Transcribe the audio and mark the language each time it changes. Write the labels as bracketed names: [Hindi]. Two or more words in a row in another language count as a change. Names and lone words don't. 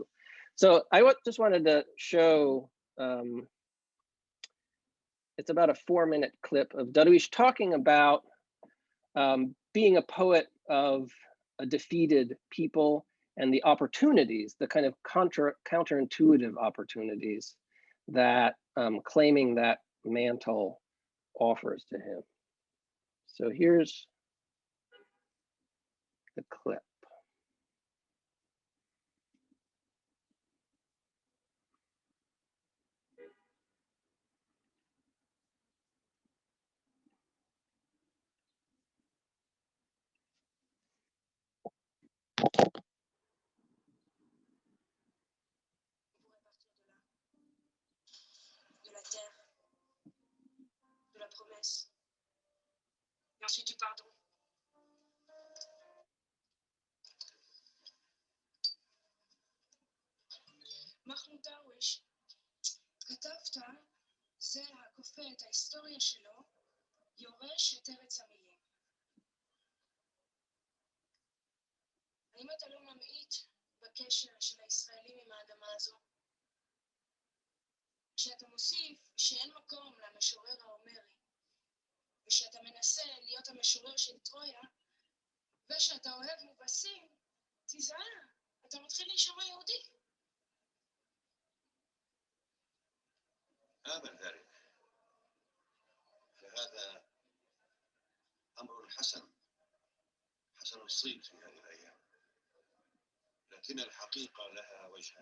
[English] So I just wanted to show, it's about a 4-minute clip of Darwish talking about being a poet of a defeated people and the opportunities, the kind of counterintuitive opportunities that claiming that mantle offers to him. So here's the clip. [French] De la terre, de la promesse, et ensuite du pardon. [Hebrew] מחמוד דרוויש, כתבת, זה הכופה את ההיסטוריה שלו, יורש את ארץ המילים. האם אתה לא ממעיט בקשר של הישראלים עם האדמה הזו? כשאתה מוסיף שאין מקום למשורר ההומרי, ושאתה מנסה להיות המשורר של טרויה, ושאתה אוהב מובסים, תיזהר, אתה מתחיל להישמע יהודי. [Arabic] آمن ذلك، فهذا أمر حسن الصيت في هذه الأيام، لكن الحقيقة لها وجهان.